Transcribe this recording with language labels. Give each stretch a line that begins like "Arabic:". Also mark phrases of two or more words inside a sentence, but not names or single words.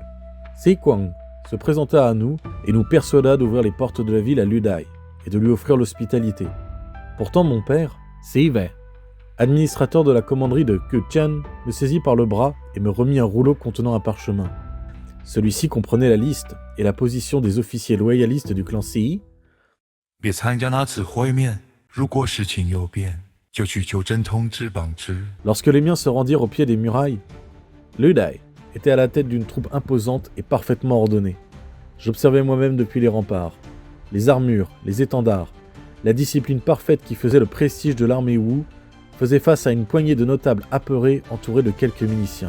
French: Sei Kwang se présenta à nous et nous persuada d'ouvrir les portes de la ville à Liu Dai et de lui offrir l'hospitalité. Pourtant mon père, Sei Wei, administrateur de la commanderie de Quetian, me saisit par le bras et me remit un rouleau contenant un parchemin. Celui-ci comprenait la liste et la position des officiers loyalistes du clan Si.
Chinese: 别参加那次会面，如果事情有变，就去九镇通知绑之。
French: Lorsque les miens se rendirent au pied des murailles, Liu Dai était à la tête d'une troupe imposante et parfaitement ordonnée. J'observais moi-même depuis les remparts, les armures, les étendards, la discipline parfaite qui faisait le prestige de l'armée Wu faisait face à une poignée de notables apeurés entourés de quelques miliciens.